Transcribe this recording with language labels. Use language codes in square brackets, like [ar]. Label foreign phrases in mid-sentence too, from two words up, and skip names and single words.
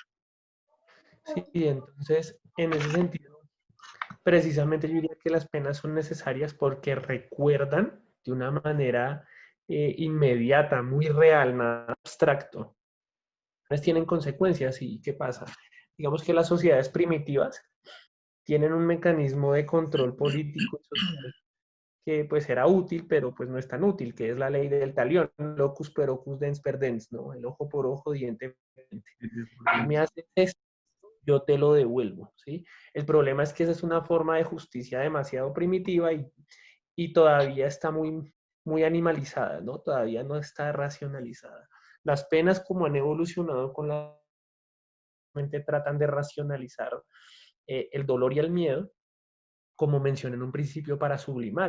[es] sí, entonces, en ese sentido, precisamente yo diría que las penas son necesarias porque recuerdan de una manera inmediata, muy real, nada abstracto. Pues tienen consecuencias y ¿qué pasa? Digamos que las sociedades primitivas tienen un mecanismo de control político y social que pues era útil, pero pues no es tan útil, que es la ley del talión, [la] locus per ocus dens per dens, [es] ¿no? El ojo por ojo, diente por diente. Tú me haces esto, yo te lo devuelvo, ¿sí? El problema es que esa es una forma de justicia demasiado primitiva y todavía está muy animalizada, ¿no? Todavía no está racionalizada. Las penas como han evolucionado con la mente tratan de racionalizar el dolor y el miedo como mencioné en un principio, para sublimar.